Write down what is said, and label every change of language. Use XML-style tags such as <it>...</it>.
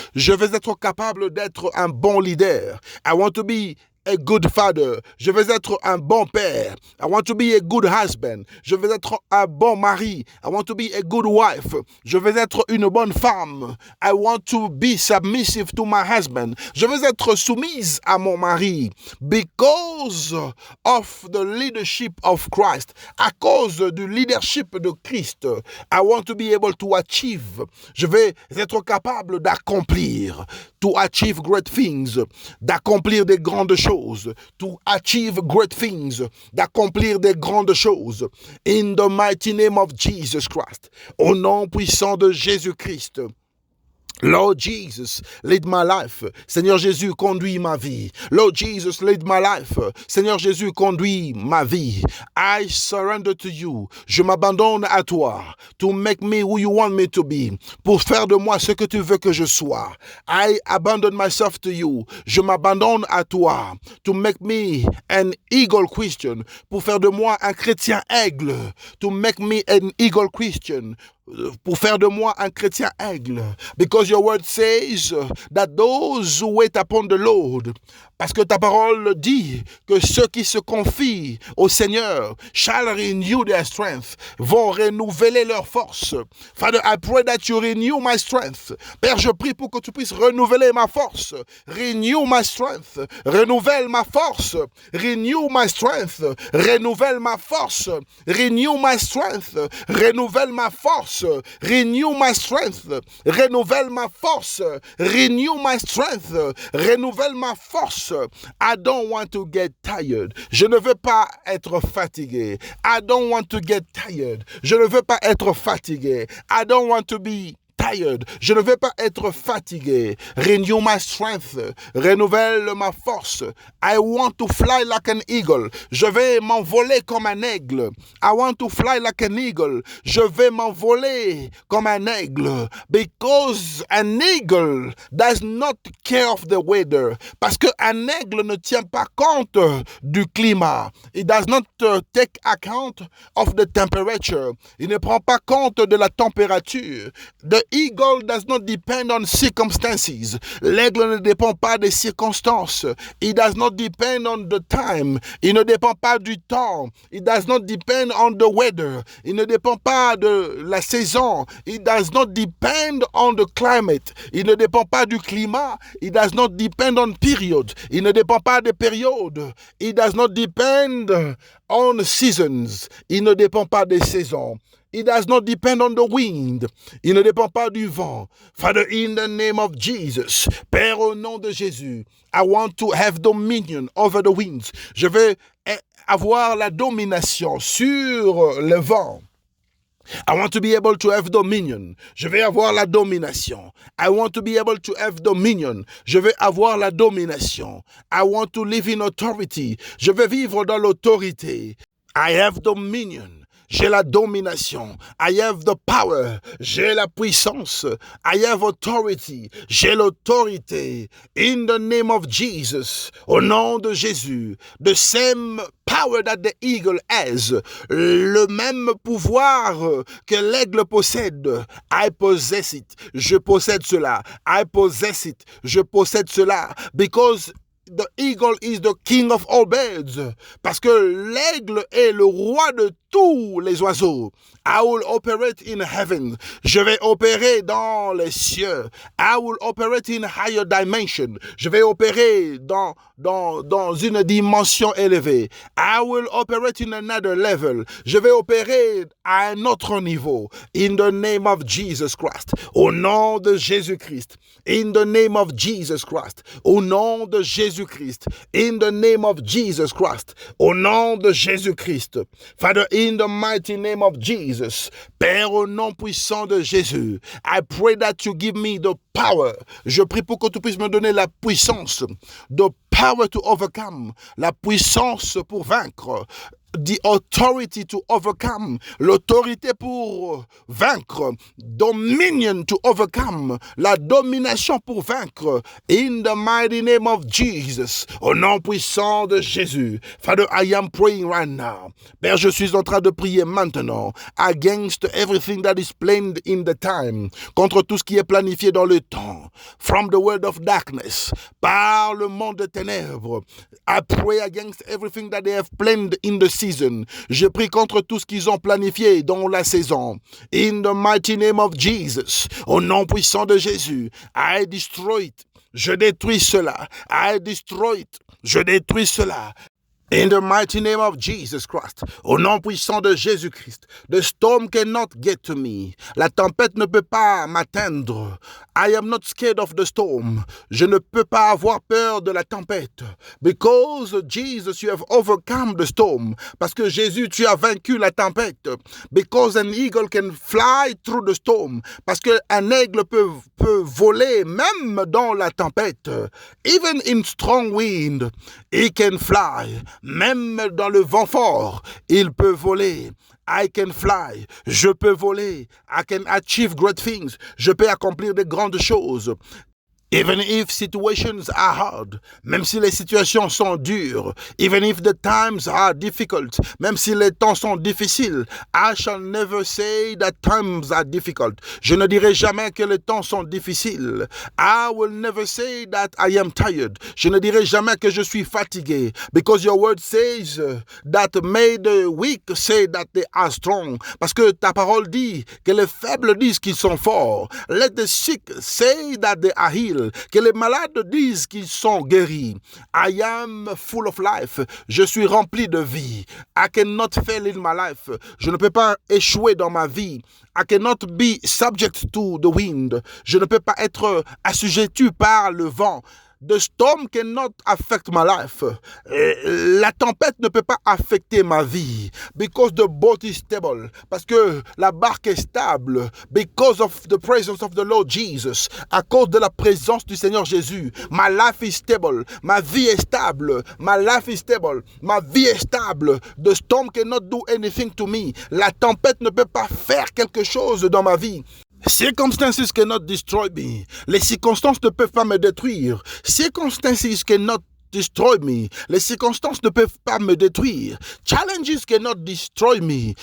<fr>Je vais être capable d'être un bon leader.</fr> <en>I want to be a good father.</en> <fr>Je vais être un bon père.</fr> <en>I want to be a good husband.</en> <fr>Je vais être un bon mari.</fr> <en>I want to be a good wife.</en> <fr>Je vais être une bonne femme.</fr> <en>I want to be submissive to my husband.</en> <fr>Je vais être soumise à mon mari.</fr> <en>Because of the leadership of Christ.</en> <fr>À cause du leadership de Christ.</fr> <en>I want to be able to achieve.</en> <fr>Je vais être capable d'accomplir.</fr> <en>To achieve great things.</en> <fr>D'accomplir des grandes choses.</fr> <en>To achieve great things,</en> <fr>d'accomplir des grandes choses.</fr> <en>In the mighty name of Jesus Christ.</en> <fr>Au nom puissant de Jésus-Christ.</fr> <en>Lord Jesus, lead my life.</en> <fr>Seigneur Jésus, conduis ma vie.</fr> <en>Lord Jesus, lead my life.</en> <fr>Seigneur Jésus, conduis ma vie.</fr> <en>I surrender to you.</en> <fr>Je m'abandonne à toi.</fr> <en>To make me who you want me to be.</en> <fr>Pour faire de moi ce que tu veux que je sois.</fr> <en>I abandon myself to you.</en> <fr>Je m'abandonne à toi.</fr> <en>To make me an eagle Christian.</en> <fr>Pour faire de moi un chrétien aigle.</fr> <en>To make me an eagle Christian.</en> <fr>Pour faire de moi un chrétien aigle.</fr> <en>Because your word says that those who wait upon the Lord,</en> <fr>parce que ta parole dit que ceux qui se confient au Seigneur</fr> <en>shall renew their strength,</en> <fr>vont renouveler leur force.</fr> <en>Father, I pray that you renew my strength.</en> <fr>Père, je prie pour que tu puisses renouveler ma force.</fr> <en>Renew my strength.</en> <fr>Renouvelle ma force.</fr> <en>Renew my strength.</en> <fr>Renouvelle ma force.</fr> <en>Renew my strength.</en> <fr>Renouvelle ma force.</fr> <en>Renew my strength.</en> <fr>Renouvelle ma force.</fr> <en>Renew my strength.</en> <fr>Renouvelle ma force.</fr> <en>I don't want to get tired.</en> <fr>Je ne veux pas être fatigué.</fr> <en>I don't want to get tired.</en> <fr>Je ne veux pas être fatigué.</fr> <en>I don't want to be tired.</en> <fr>Je ne vais pas être fatigué.</fr> <en>Renew my strength.</en> <fr>Renouvelle ma force.</fr> <en>I want to fly like an eagle.</en> <fr>Je vais m'envoler comme un aigle.</fr> <en>I want to fly like an eagle.</en> <fr>Je vais m'envoler comme un aigle.</fr> <en>Because an eagle does not care of the weather.</en> <fr>Parce qu'un aigle ne tient pas compte du climat.</fr> <en>It does not take account of the temperature.</en> <fr>Il ne prend pas compte de la température.</fr> <en>The eagle does not depend on circumstances.</en> <fr>L'aigle ne dépend pas des circonstances.</fr> <en>It does not depend on the time.</en> <fr>Il ne dépend pas du temps.</fr> <en>It does not depend on the weather.</en> <fr>Il ne dépend pas de la saison.</fr> <en>It does not depend on the climate.</en> <fr>Il ne dépend pas du climat.</fr> <en>It does not depend on period.</en> <fr>Il ne dépend pas des périodes.</fr> <en>It does not depend on seasons.</en> <fr>Il ne dépend pas des saisons.</fr> <en>It does not depend on the wind.</en> <fr>Il ne dépend pas du vent.</fr> <en>Father, in the name of Jesus,</en> <fr>Père, au nom de Jésus,</fr> <en>I want to have dominion over the winds.</en> <fr>Je vais avoir la domination sur le vent. I want to be able to have dominion. Je vais avoir la domination. I want to be able to have dominion. Je vais avoir la domination. I want to live in authority. Je vais vivre dans l'autorité.</fr> <en>I have dominion.</en> <fr>J'ai la domination.</fr> <en>I have the power.</en> <fr>J'ai la puissance.</fr> <en>I have authority.</en> <fr>J'ai l'autorité.</fr> <en>In the name of Jesus.</en> <fr>Au nom de Jésus.</fr> <en>The same power that the eagle has.</en> <fr>Le même pouvoir que l'aigle possède.</fr> <en>I possess it.</en> <fr>Je possède cela.</fr> <en>I possess it.</en> <fr>Je possède cela.</fr> <en>Because the eagle is the king of all birds.</en> <fr>Parce que l'aigle est le roi de tous les oiseaux.</fr> <en>I will operate in heaven.</en> <fr>Je vais opérer dans les cieux.</fr> <en>I will operate in higher dimension.</en> <fr>Je vais opérer dans une dimension élevée.</fr> <en>I will operate in another level.</en> <fr>Je vais opérer à un autre niveau.</fr> <en>In the name of Jesus Christ.</en> <fr>Au nom de Jésus-Christ.</fr> <en>In the name of Jesus Christ.</en> <fr>Au nom de Jésus-Christ.</fr> <en>In the name of Jesus Christ.</en> <fr>Au nom de Jésus-Christ.</fr> <en>Father, in the mighty name of Jesus.</en> <fr>Père, au nom puissant de Jésus.</fr> <en>I pray that you give me the power.</en> <fr>Je prie pour que tu puisses me donner la puissance.</fr> <en>The power to overcome.</en> <fr>La puissance pour vaincre.</fr> <en>The authority to overcome,</en> <fr>l'autorité pour vaincre,</fr> <en>dominion to overcome,</en> <fr>la domination pour vaincre,</fr> <en>in the mighty name of Jesus,</en> <fr>au nom puissant de Jésus.</fr> <en>Father, I am praying right now.</en> <fr>Père, je suis en train de prier maintenant</fr> <en>against everything that is planned in the time,</en> <fr>contre tout ce qui est planifié dans le temps,</fr> <en>from the world of darkness,</en> <fr>par le monde des ténèbres.</fr> <en>I pray against everything that they have planned in the season.</en> <fr>Je prie contre tout ce qu'ils ont planifié dans la saison.</fr> <en>In the mighty name of Jesus,</en> <fr>au nom puissant de Jésus,</fr> <en>I destroy it.</en> <fr>Je détruis cela.</fr> <en>I destroy it.</en> <fr>Je détruis cela.</fr> <en>In the mighty name of Jesus Christ,</en> <fr>au nom puissant de Jésus-Christ,</fr> <en>the storm cannot get to me.</en> <fr>La tempête ne peut pas m'atteindre.</fr> <en>I am not scared of the storm.</en> <fr>Je ne peux pas avoir peur de la tempête.</fr> <en>Because Jesus, you have overcome the storm.</en> <fr>Parce que Jésus, tu as vaincu la tempête.</fr> <en>Because an eagle can fly through the storm.</en> <fr>Parce qu'un aigle peut voler même dans la tempête.</fr> <en>Even in strong wind, he can fly.</en> <fr>Même dans le vent fort, il peut voler.</fr> <en>I can fly.</en> <fr>Je peux voler.</fr> <en>I can achieve great things.</en> <fr>Je peux accomplir de grandes choses.</fr> <en>Even if situations are hard,</en> <fr>même si les situations sont dures,</fr> <en>even if the times are difficult,</en> <fr>même si les temps sont difficiles,</fr> <en>I shall never say that times are difficult.</en> <fr>Je ne dirai jamais que les temps sont difficiles.</fr> <en>I will never say that I am tired.</en> <fr>Je ne dirai jamais que je suis fatigué.</fr> <en>Because your word says that may the weak say that they are strong.</en> <fr>Parce que ta parole dit que les faibles disent qu'ils sont forts.</fr> <en>Let the sick say that they are healed.</en> <fr>Que les malades disent qu'ils sont guéris.</fr> <en>I am full of life.</en> <fr>Je suis rempli de vie.</fr> <en>I cannot fail in my life.</en> <fr>Je ne peux pas échouer dans ma vie.</fr> <en>I cannot be subject to the wind.</en> <fr>Je ne peux pas être assujetti par le vent.</fr> <en>The storm cannot affect my life.</en> <fr>La tempête ne peut pas affecter ma vie.</fr> <en>Because the boat is stable.</en> <fr>Parce que la barque est stable.</fr> <en>Because of the presence of the Lord Jesus.</en> <fr>À cause de la présence du Seigneur Jésus.</fr> <en>My life is stable.</en> <fr>Ma vie est stable.</fr> <en>My life is stable.</en> <fr>Ma vie est stable.</fr> <en>The storm cannot do anything to me.</en> <fr>La tempête ne peut pas faire quelque chose dans ma vie.</fr> <en>Circumstances cannot destroy me.</en> <fr>Les circonstances ne peuvent pas me détruire.</fr> <en>Circumstances cannot destroy me.</en> <fr>Les circonstances ne peuvent pas me détruire.</fr> <en>Challenges cannot destroy me.</en>